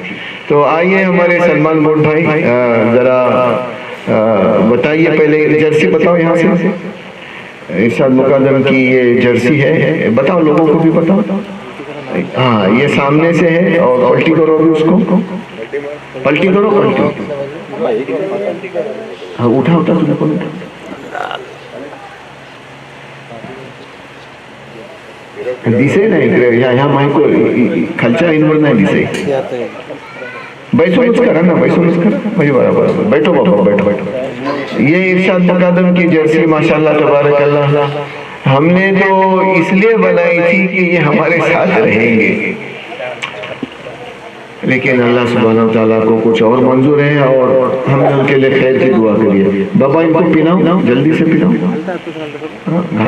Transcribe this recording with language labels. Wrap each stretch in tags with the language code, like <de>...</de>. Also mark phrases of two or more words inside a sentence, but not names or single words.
<ur>تو آئیے ہمارے سلمان بوٹ بھائی ذرا بتائیے، پہلے جرسی بتاؤ، یہاں سے ارشاد مقدم کی یہ جرسی ہے، بتاؤ لوگوں کو بھی بتاؤ۔ ہاں یہ سامنے سے ہے، اور پلٹی کرو بھی اس کو، پلٹی کرو، ہاں اٹھا تم کو</ur> <mr>दिसे नाही ह्या माईक खालच्या इनवर नाही दिसे। बैसूनच करा ना, बैसूनच करा, म्हणजे बरोबर।</mr> <ur>بیٹھو بابا، بیٹھو۔ یہ ارشاد مقدم کی جرسی</ur> <ar>ما شاء الله تبارك الله</ar> <ur>ہم نے تو اس لیے بنائی تھی کہ یہ ہمارے ساتھ رہیں گے، لیکن</ur> <ar>اللہ سبحانہ وتعالیٰ</ar> <ur>کو کچھ اور منظور ہے، اور ہم نے ان کے لیے خیر کی دعا کری ہے۔ بابا ان کو پلاؤ، جلدی سے پلاؤ۔</ur>